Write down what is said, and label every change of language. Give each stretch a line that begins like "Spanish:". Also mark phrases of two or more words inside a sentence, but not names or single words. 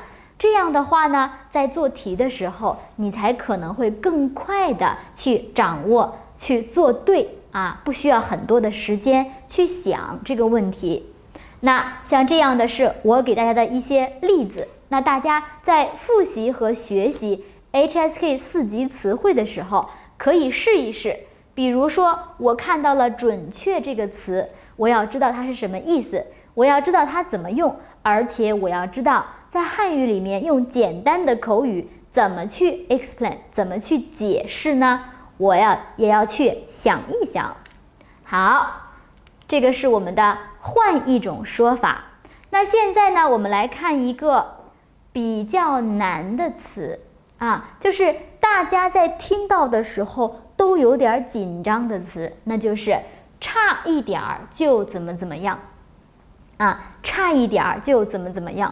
Chinese: 這樣的話呢，在做題的時候，你才可能會更快的去掌握，去做對啊，不需要很多的時間去想這個問題。那像這樣的是我給大家的一些例子。那大家在複習和學習 HSK 4級詞彙的時候，可以試一試。比如說，我看到了準確這個詞，我要知道它是什麼意思，我要知道它怎麼用，而且我要知道在漢語裡面用簡單的口語怎麼去 explain，怎麼去解釋呢？我也要去想一想。好，這個是我們的換一種說法。那現在呢，我們來看一個比較難的詞啊，就是大家在聽到的時候都有點緊張的詞，那就是差一點兒就怎麼怎麼樣啊，差一點兒就怎麼怎麼樣。